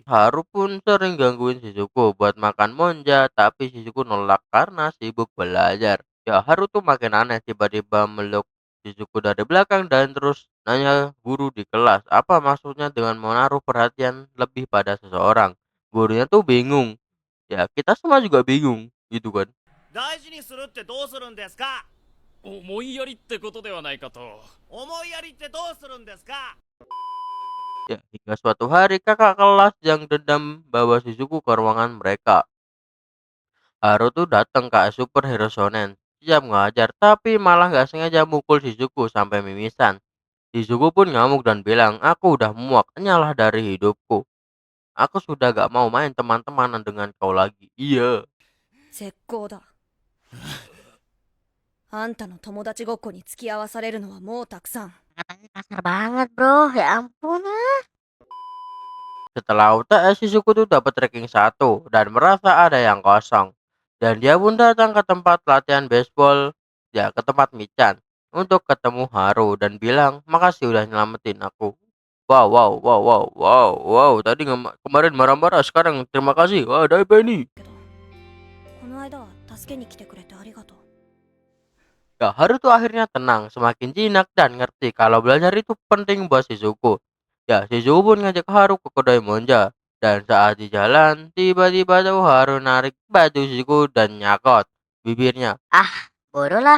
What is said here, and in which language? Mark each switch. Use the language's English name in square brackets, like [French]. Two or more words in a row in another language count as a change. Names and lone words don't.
[Indonesian] Haru pun sering gangguin Shizuku buat makan monja, tapi Shizuku nolak karena sibuk belajar. Ya, Haru tuh makin aneh, tiba-tiba meluk Shizuku dari belakang dan terus nanya guru di kelas, apa maksudnya dengan menaruh perhatian lebih pada seseorang. Gurunya tuh bingung. Ya, kita semua juga bingung, gitu kan. [Japanese] 大事にするってどうするんですか。思いやりってことではないかと。思いやりってどうするんですか。 [Indonesian] Ya, hingga suatu hari kakak kelas yang dendam bawa Shizuku ke ruangan mereka. Haru tuh datang ke superhero shonen. Siap ngajar, tapi malah nggak sengaja mukul Shizuku sampai mimisan. Shizuku pun ngamuk dan bilang, aku udah muak, nyalah dari hidupku. Aku sudah gak mau main teman-temanan dengan kau lagi. Iya. [Japanese] 絶好だ。あんたの友達ごっこに付き合わされるのはもうたくさん。 [Indonesian] Katanya kasar banget bro. Ya ampun. Setelah UTS, Shizuku tuh dapat ranking 1 dan merasa ada yang kosong. Dan dia pun datang ke tempat latihan baseball, ya ke tempat Michan, untuk ketemu Haru dan bilang, makasih udah nyelamatin aku. Wow. Tadi kemarin marah-marah, sekarang terima kasih. Wah, ada apa ini? [Japanese] けどこの間は助けに来てくれてありがとう。 [Indonesian] Ya, Haru tuh akhirnya tenang, semakin jinak dan ngerti kalau belajar itu penting buat Shizuku. Ya, Shizuku pun ngajak Haru ke kedai monja. Dan saat di jalan, tiba-tiba tuh Haru narik baju Shizuku dan nyakot bibirnya. Bodoh lah.